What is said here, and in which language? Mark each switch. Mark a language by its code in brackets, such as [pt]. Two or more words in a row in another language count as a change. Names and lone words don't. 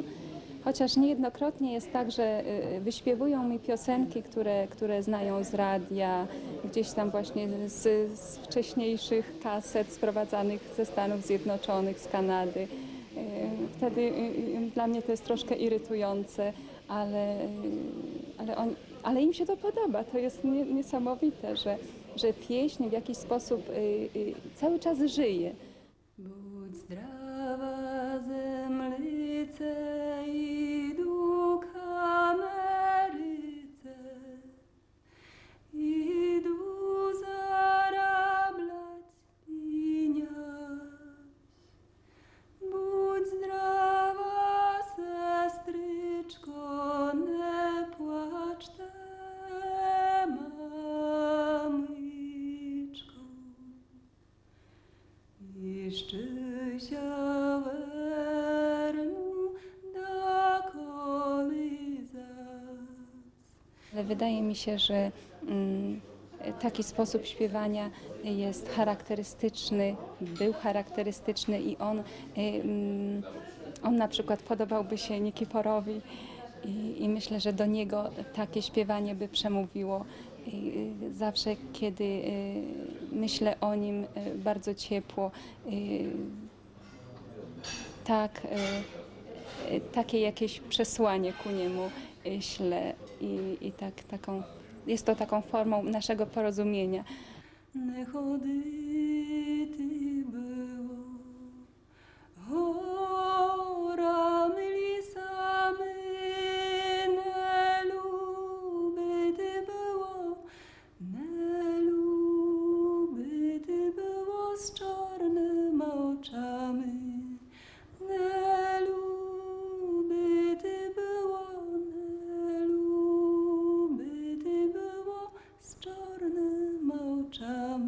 [pl] Chociaż niejednokrotnie jest tak, że wyśpiewują mi piosenki, które znają z radia, gdzieś tam właśnie z wcześniejszych kaset sprowadzanych ze Stanów Zjednoczonych, z Kanady. Wtedy dla mnie to jest troszkę irytujące, ale im się to podoba. To jest niesamowite, że pieśń w jakiś sposób cały czas żyje. [rue] Будь здрава, землице, іду к Америце, іду зараблять пінязь. Будь здрава, сестричко, не плачте, мамичко. Jeszcze верну, доколи зас. [pl] Ale wydaje mi się, że taki sposób śpiewania jest charakterystyczny, był charakterystyczny i on na przykład podobałby się Nikiforowi i myślę, że do niego takie śpiewanie by przemówiło. I zawsze, kiedy myślę o nim bardzo ciepło, takie jakieś przesłanie ku niemu ślę i taką jest to taką formą naszego porozumienia. [rue] Не ходити було горами, лісами, не любити було, не любити було з чорними очами, не любити було, не любити було з чорними очами.